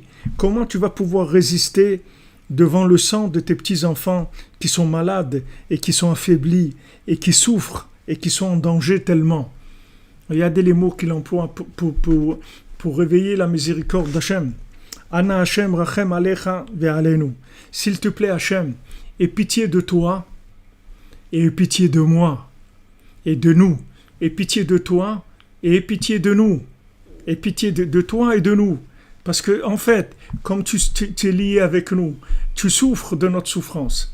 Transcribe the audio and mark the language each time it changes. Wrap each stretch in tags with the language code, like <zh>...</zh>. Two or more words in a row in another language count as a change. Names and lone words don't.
<fr>Comment tu vas pouvoir résister devant le sang de tes petits-enfants qui sont malades et qui sont affaiblis et qui souffrent et qui sont en danger tellement? Regardez les mots qu'il emploie pour réveiller la miséricorde d'Hachem.</fr> <he>אנא השם רחם עליך ועלינו.</he> <fr>S'il te plaît Hachem, aie pitié de toi et aie pitié de moi et de nous. Aie pitié de toi et aie pitié de nous. Aie pitié de toi et de nous. Parce que, en fait, comme tu es lié avec nous, tu souffres de notre souffrance.</fr>